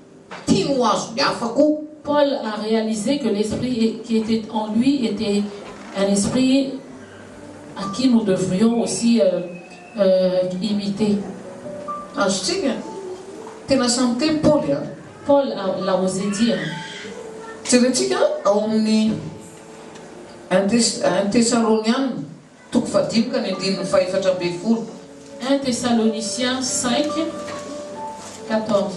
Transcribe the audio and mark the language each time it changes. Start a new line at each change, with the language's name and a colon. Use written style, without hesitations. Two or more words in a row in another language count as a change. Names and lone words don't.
Malagasy: tiany ho azo ny hafa koa.
French: Paul a réalisé que l'esprit qui était en lui était un esprit à qui nous devrions aussi imiter.
Malagasy: Azotsika tena samy teny Paul a.
French: Paul l'a osé dire.
Malagasy: Jerentsika ao amin'ny 1 Thessaloniens toko 5 ka ny 14.
French: 1 Thessaloniciens 5, 14.